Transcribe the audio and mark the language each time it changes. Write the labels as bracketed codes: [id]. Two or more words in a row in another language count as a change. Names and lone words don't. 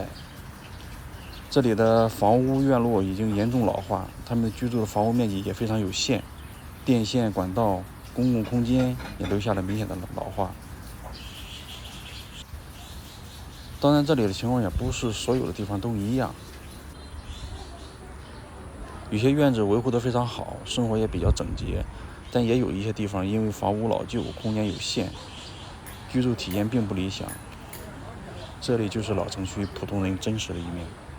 [zh] 這裡的房屋院落已經嚴重老化，他們居住的房屋面積也非常有限，電線管道、公共空間也留下了明顯的老化。當然，這裡的情況也不是所有的地方都一樣。有些院子維護得非常好，生活也比較整潔，但也有一些地方因為房屋老舊，空間有限，居住體驗並不理想。這裡就是老城區普通人真實的一面。